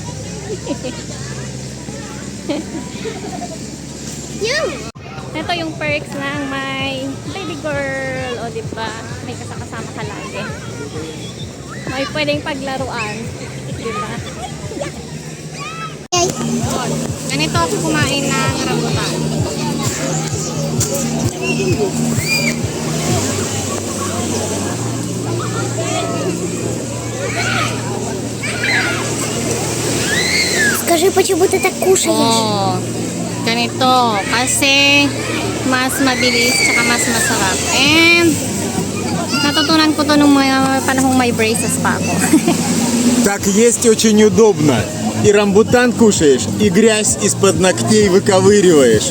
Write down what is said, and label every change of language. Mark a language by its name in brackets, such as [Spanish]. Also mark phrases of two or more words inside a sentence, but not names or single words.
[Filipino] Yung. Ito yung perks ng may baby girl. O diba, may kasama ka lagi. May pwedeng paglaruan. Diba? Ganito ako kumain ng rambutan. [Russian] Скажи, почему ты так кушаешь? [Filipino] Ganito. Kasi mas mabilis tsaka mas masarap. And natutunan ko to nung mga panahong may braces pa ako. [Russian] Так есть очень удобно. И рамбутан кушаешь, и грязь из-под ногтей выковыриваешь.